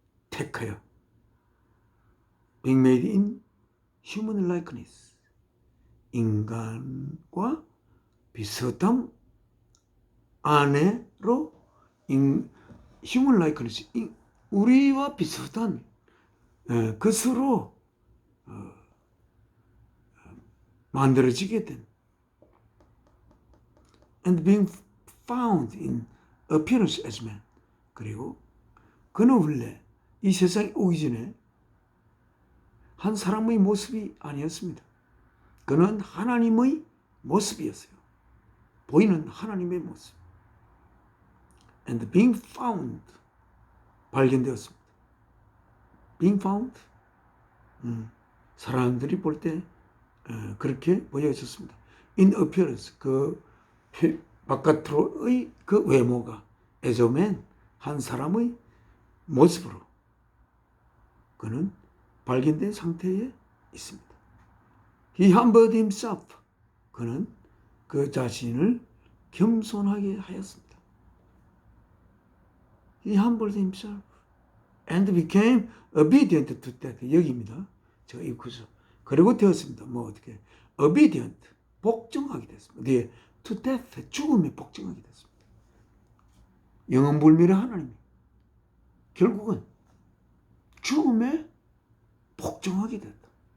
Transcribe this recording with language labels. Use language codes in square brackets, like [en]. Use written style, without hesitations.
[ko] 택하여 [en] being made in human likeness, [ko] 인간과 비슷함 안에로 [en] human likeness, [ko] 우리와 비슷한 것으로 만들어지게 된 [en] and being found in appearance as man. [ko] 그리고 그는 원래 이 세상에 오기 전에 한 사람의 모습이 아니었습니다. 그는 하나님의 모습이었어요. 보이는 하나님의 모습. [en] And being found, [ko] 발견되었습니다. [en] being found, [ko] 사람들이 볼 때 그렇게 보여졌습니다. in appearance, 그 바깥으로의 그 외모가 [en] as a man, [ko] 한 사람의 모습으로 그는 발견된 상태에 있습니다. [en] He humbled himself. [ko] 그는 그 자신을 겸손하게 하였습니다. [en] He humbled himself and became obedient to death. [ko] 여기입니다. 제가 이 구절. 그리고 되었습니다. 어떻게? [en] obedient, [ko] 복종하게 됐습니다. 네, [en] to death, [ko] 죽음에 복종하게 됐습니다. 영원불멸의 하나님이 결국은 죽음에 복종하게 됐다.